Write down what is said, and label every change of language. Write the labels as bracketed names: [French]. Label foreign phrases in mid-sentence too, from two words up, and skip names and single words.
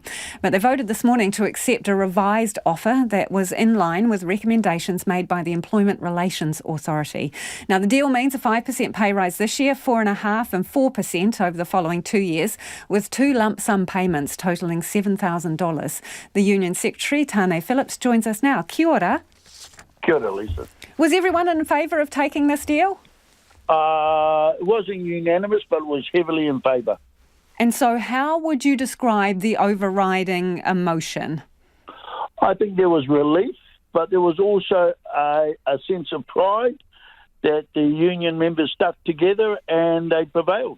[English] But they voted this morning to accept a revised offer that was in line with recommendations made by the Employment Relations Authority. Now, the deal means a 5% pay rise this year, 4.5% and 4% over the following 2 years, with 2 lump sum payments totalling $7,000. The Union Secretary, Tane Phillips, joins us now. [Māori] Kia ora. Kia ora, Lisa. [English] Was everyone in favour of taking this deal? It wasn't unanimous, but it was heavily in favour. And so how would you describe the overriding emotion? I think there was relief, but there was also a sense of pride that the union members stuck together and they prevailed.